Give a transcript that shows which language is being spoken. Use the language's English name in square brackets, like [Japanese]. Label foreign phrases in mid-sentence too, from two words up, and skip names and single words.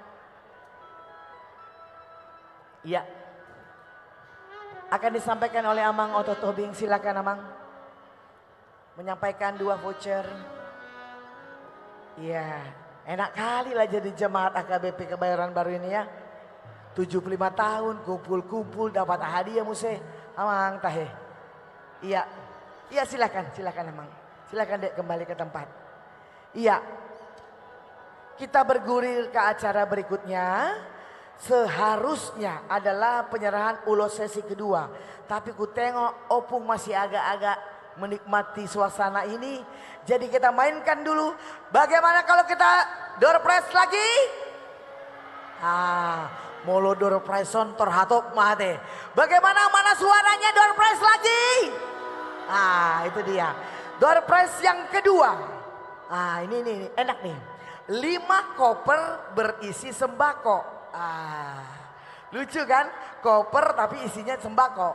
[Indonesian] Iya. Akan disampaikan oleh Amang Oto Tobing. Silakan Amang. Menyampaikan 2 voucher. Iya. Enak kali lah jadi jemaat AKBP Kebayoran Baru ini ya. 75 tahun kumpul-kumpul dapat hadiah muse. [Batak Toba] Amang tahe. [Indonesian] Iya. Iya silakan Amang. Silakan Dek kembali ke tempat. Iya. Kita bergulir ke acara berikutnya. Seharusnya adalah penyerahan ulos sesi kedua. Tapi ku tengok Opung masih agak-agak menikmati suasana ini. Jadi kita mainkan dulu. Bagaimana kalau kita [English] door prize [Indonesian] lagi? [Batak Toba] Molo [English] door prize [Batak Toba] sontor hatop mate. [Indonesian] Bagaimana mana suaranya [English] door prize [Indonesian] lagi? Itu dia. [English] Door prize [Indonesian] yang kedua. Ini enak nih. 5 koper berisi sembako. Lucu kan? Koper tapi isinya sembako.